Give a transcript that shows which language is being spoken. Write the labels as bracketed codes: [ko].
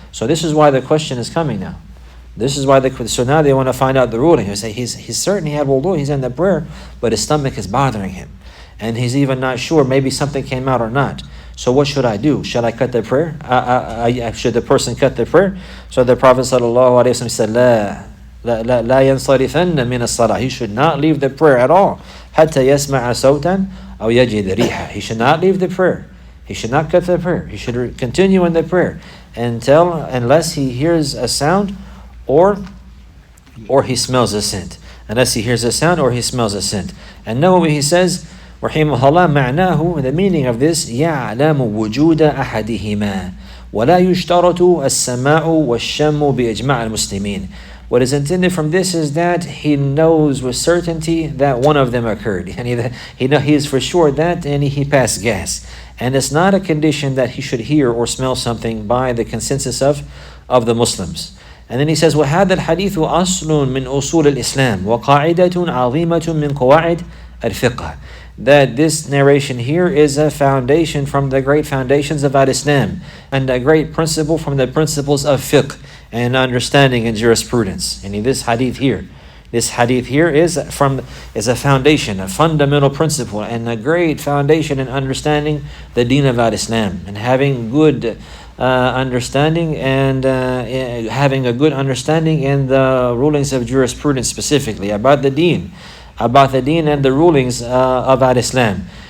[en] So this is why the question is coming now. So now they want to find out the ruling. They say he's certain he had wudu, he's in the prayer, but his stomach is bothering him. And he's even not sure, maybe something came out or not. So what should I do? Should I cut the prayer? Should the person cut the prayer? So the Prophet ﷺ said, [ar] لا ينصرفن من الصلاة. [en] He should not leave the prayer at all. [ar] حتى يسمع صوتا أو يجد ريحا. [en] He should not leave the prayer. He should not cut the prayer. He should continue in the prayer unless he hears a sound or he smells a scent. Unless he hears a sound or he smells a scent. And Nawawi, he says, [ar] rahimahullah, معناه, [en] the meaning of this, [ar] يعلم وجود أحدهما ولا يشترط السماع والشم بإجماع المسلمين. [en] What is intended from this is that he knows with certainty that one of them occurred. And he is for sure that, and he passed gas. And it's not a condition that he should hear or smell something by the consensus of the Muslims. And then he says, [ar] وَهَذَا الْحَدِيثُ أَصْلٌ مِنْ أُصُولِ الْإِسْلَامِ وَقَاعِدَةٌ عَظِيمَةٌ مِنْ قَوَاعِدِ الْفِقْهِ. [en] That this narration here is a foundation from the great foundations of Al-Islam and a great principle from the principles of fiqh and understanding and jurisprudence. And this hadith here is a foundation, a fundamental principle and a great foundation in understanding the deen of Al-Islam and having good understanding and having a good understanding in the rulings of jurisprudence specifically about the deen and the rulings of Al-Islam.